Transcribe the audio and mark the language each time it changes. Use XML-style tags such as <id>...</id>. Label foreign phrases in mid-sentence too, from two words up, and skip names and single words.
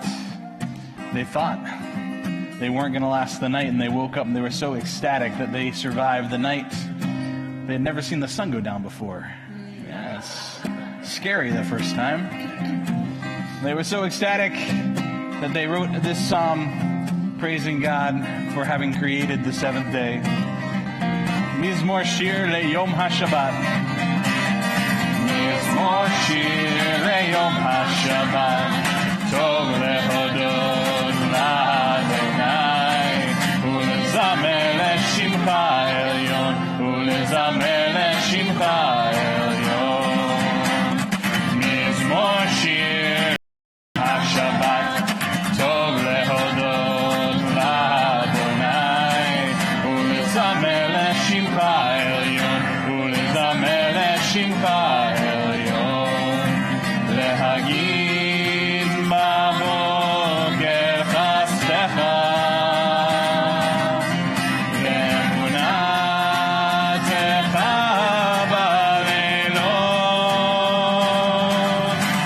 <en>They thought they weren't going to last the night, and they woke up and they were so ecstatic that they survived the night. They had never seen the sun go down before. Yeah, it's scary the first time. They were so ecstatic that they wrote this psalm praising God for having created the seventh day.</en> <he>מזמור שיר ליום השבת. מזמור שיר ליום השבת. טוב להודות לה. ולזמר לשמך עליון. ולזמר לשמך עליון. מזמור שיר השבת. טוב להודות לה. ולזמר לשמך עליון. ולזמר לשמך עליון. להגיד בבקר חסדך. ואמונתך בלילות.</he>